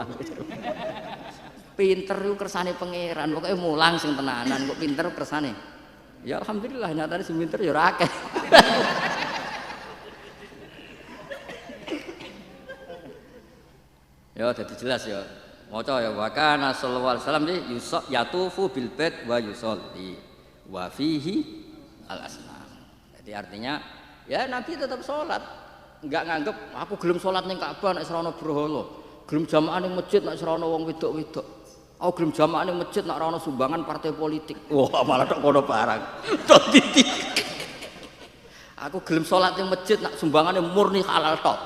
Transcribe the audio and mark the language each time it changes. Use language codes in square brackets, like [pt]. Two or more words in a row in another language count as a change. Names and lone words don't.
[jv] Pinter ku kersane pangeran, pokoke mulang sing tenanan kok pinter kersane. Ya alhamdulillah nyatane sing pinter ya ora akeh. Ya dadi jelas ya. Maca ya [ar] وكان صلى الله عليه وسلم يطوف بالبيت ويصلي وفيه الأصنام. [id] Jadi artinya [jv] ya Nabi tetap sholat, enggak nganggep aku gelem sholat ning Ka'bah nek ora ana berhala, gelem jamaah ning masjid nek ora ana wong wedok-wedok. Aku gelem jamaah ning masjid nek ora ana sumbangan partai politik. Wah, malah tok kono barang. Aku gelem sholat ning masjid nek sumbangane murni halal tok.